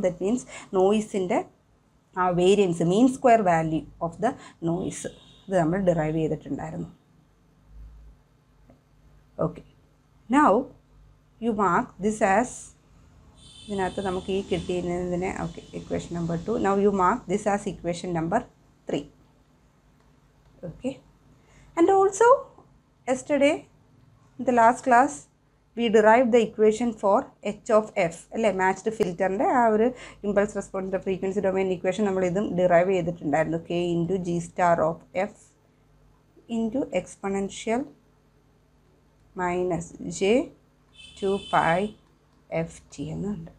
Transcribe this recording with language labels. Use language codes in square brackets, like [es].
[ml] That means നോയ്സിൻ്റെ ആ variance, mean square value of the noise, ഇത് നമ്മൾ ഡിറൈവ് ചെയ്തിട്ടുണ്ടായിരുന്നു. Okay, [en] now you mark this as, [ml] ഇതിനകത്ത് നമുക്ക് ഈ കിട്ടിയതിനെ, okay, equation number 2. [en] Now you mark this as equation number 3. Okay, and also yesterday in the last class we derive the equation for H of F [ml] അല്ലേ, matched ഫിൽറ്ററിൻ്റെ ആ ഒരു impulse റെസ്പോൺസിൻ്റെ frequency domain equation നമ്മൾ ഇതും derive ചെയ്തിട്ടുണ്ടായിരുന്നു. [en] K into G star of F into exponential minus J 2 pi F T എന്നുണ്ട്.